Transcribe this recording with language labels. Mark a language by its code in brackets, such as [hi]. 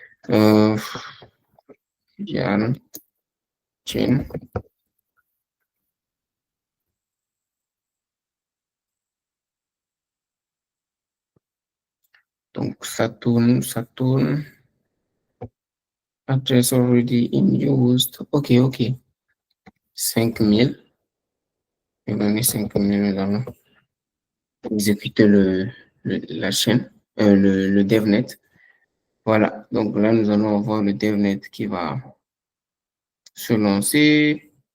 [fr] Euh, Diane, Chain. Donc, ça tourne, ça tourne. [en] Address already in used. [fr] Ok, ok. 5000. Je vais donner 5000, nous allons exécuter la chaîne, le DevNet. Voilà, donc là, nous allons avoir le DevNet qui va se lancer.